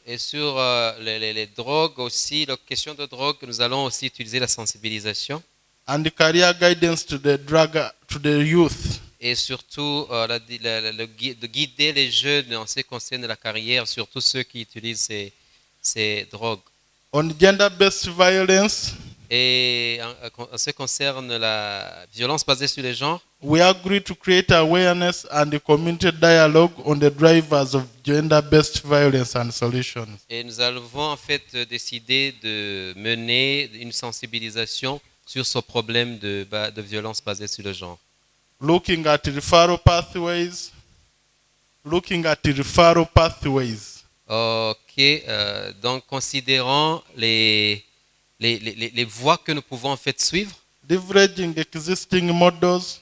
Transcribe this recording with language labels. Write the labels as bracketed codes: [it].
[fr] Et sur les drogues aussi, la question de drogue, nous allons aussi utiliser la sensibilisation. [en] And the career guidance to the youth. [fr] Et surtout de guider les jeunes en ce qui concerne la carrière, surtout ceux qui utilisent ces drogues. [en] On gender-based violence, [fr] et en ce qui concerne la violence basée sur les genres, [en] we agreed to create awareness and a community dialogue on the drivers of gender-based violence and solutions. [fr] Et nous avons en fait décidé de mener une sensibilisation sur ce problème de violence basée sur le genre. [en] Looking at referral pathways, looking at the referral pathways. [fr] Ok, donc considérant les voies que nous pouvons en fait suivre [en] Leveraging existing models.